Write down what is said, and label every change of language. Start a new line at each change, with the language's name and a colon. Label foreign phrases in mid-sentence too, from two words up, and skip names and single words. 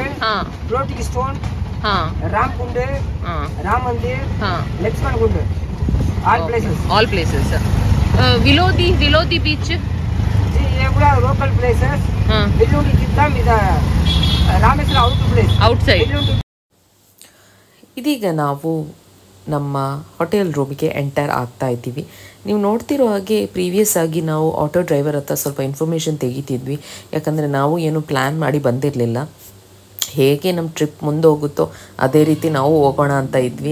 Hindi: हाँ,
English: floating stone,
Hindi: हाँ, राम कुंड, हाँ, राम मंदिर, हाँ, लक्ष्मण कुंड,
English: all places.
Hindi: विलोदी बीच। जी ये पूरा
English: local places.
Hindi: हाँ, विलोदी कितना इधर रामेश्वरम
Kannada: ಔಟ್ಸೈಡ್. ಇದೀಗ ನಾವು ನಮ್ಮ ಹೋಟೆಲ್ ರೂಮಿಗೆ ಎಂಟರ್ ಆಗ್ತಾ ಇದ್ದೀವಿ. ನೀವು ನೋಡ್ತಿರೋ ಹಾಗೆ ಪ್ರೀವಿಯಸ್ ಆಗಿ ನಾವು
English: auto driver
Kannada: ಹತ್ರ ಸ್ವಲ್ಪ ಇನ್ಫಾರ್ಮೇಷನ್ ತೆಗಿತಿದ್ವಿ. ಯಾಕಂದರೆ ನಾವು ಏನು ಪ್ಲ್ಯಾನ್ ಮಾಡಿ ಬಂದಿರಲಿಲ್ಲ. ಹೇಗೆ ನಮ್ಮ ಟ್ರಿಪ್ ಮುಂದೆ ಹೋಗುತ್ತೋ ಅದೇ ರೀತಿ ನಾವು ಹೋಗೋಣ ಅಂತ ಇದ್ವಿ.